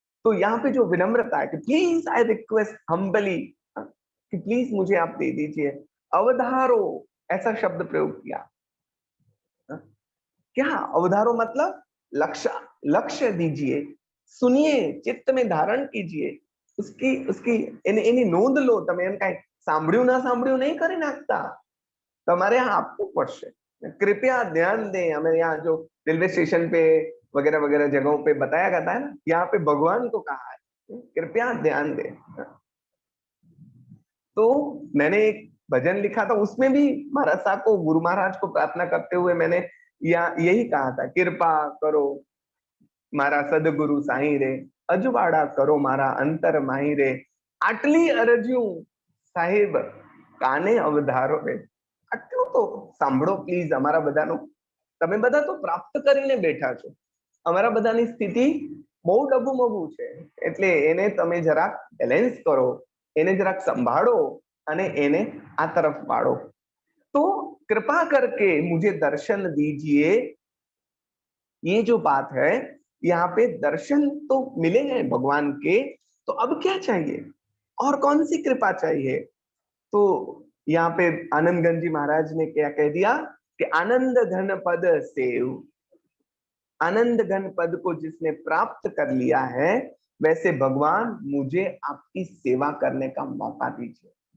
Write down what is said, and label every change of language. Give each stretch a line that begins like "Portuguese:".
Hindi: तो यहाँ पे जो विनम्रता है कि प्लीज आई रिक्वेस्ट हम्बली, कि प्लीज मुझे आप दे दीजिए। अवधारो, ऐसा शब्द प्रयोग किया। क्या अवधारो मतलब लक्ष्य, लक्ष्य दीजिए, सुनिए, चित्त में धारण कीजिए, उसकी उसकी एनी नोंध लो।
Gujarati: તમે એમ કાઈ સાંભળ્યું ના સાંભળ્યું નહીં કરી નાખતા, તમારે
Hindi: यहाँ आपको
Gujarati: પડશે।
Hindi: कृपया ध्यान दें, हमें यहाँ जो रेलवे स्टेशन पे वगैरह वगैरह जगहों पे बताया जाता है ना, यहाँ पे भगवान को कहा है कृपया ध्यान दें। तो मैंने एक भजन लिखा था, उसमें भी महाराज साहब को, गुरु महाराज को प्रार्थना करते हुए मैंने यही कहा था,
Gujarati: कृपा करो मारा सदगुरु साईं रे, अजवाड़ा करो मारा अंतर माही रे, आटली अरज्यू साहेब काने अवधारो रे। આટલું તો સાંભળો પ્લીઝ અમારા બધાનો। તમે બધા તો પ્રાપ્ત કરીને બેઠા છો, અમારા બધાની સ્થિતિ બહુ ડબુમબુ છે, એટલે એને તમે જરાક બેલેન્સ કરો, એને જરાક સંભાળો અને એને આ તરફ વાળો।
Hindi: तो कृपा करके मुझे दर्शन दीजिए, ये जो बात है, यहाँ पे दर्शन तो मिले हैं भगवान के, तो अब क्या चाहिए और कौन सी कृपा चाहिए। तो यहाँ पे आनंदगंज जी महाराज ने क्या कह दिया कि आनंद घन पद सेव, आनंद घन पद को जिसने प्राप्त कर लिया है, वैसे भगवान मुझे आपकी सेवा करने का मौका दीजिए।